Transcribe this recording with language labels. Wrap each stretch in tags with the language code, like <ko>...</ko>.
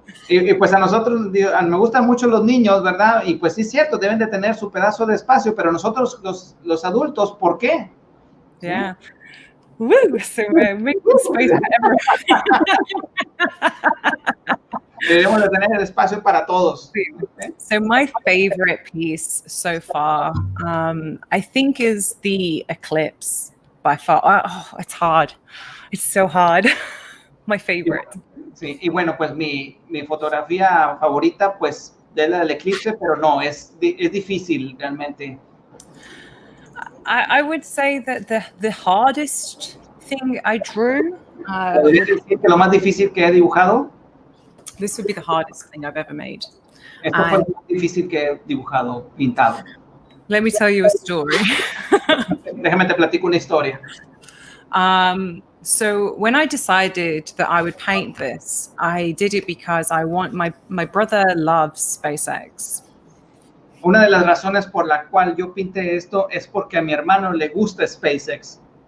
<es>Y pues a nosotros, me gustan mucho los niños, ¿verdad? Y pues sí es cierto, deben de tener su pedazo de espacio, pero nosotros los adultos, ¿por qué?</es> <en>Yeah. Woo! So we're making space for everyone.</en> <es>Debemos de tener el espacio para todos.</es> <en>So my favorite piece so far, I think, is the eclipse by far. Oh, it's hard. It's so hard. My favorite.</en> <es>Sí, y bueno, pues mi fotografía favorita, pues, es la del eclipse, pero no, es difícil realmente.</es> <en>I would say that the hardest thing I drew.</en> <es>¿Podría decir que lo más difícil que he dibujado?</es> <en>This would be the hardest thing I've ever made.</en> <es>Esto fue lo más difícil que he dibujado, pintado.</es> <en>Let me tell you a story.</en> <es>Déjame te platico una historia.</es> <en>So when I decided that I would paint this, I did it because I want my brother loves SpaceX.</en> <es>Una de las razones por la cual yo pinté esto es porque a mi hermano le gusta SpaceX.</es>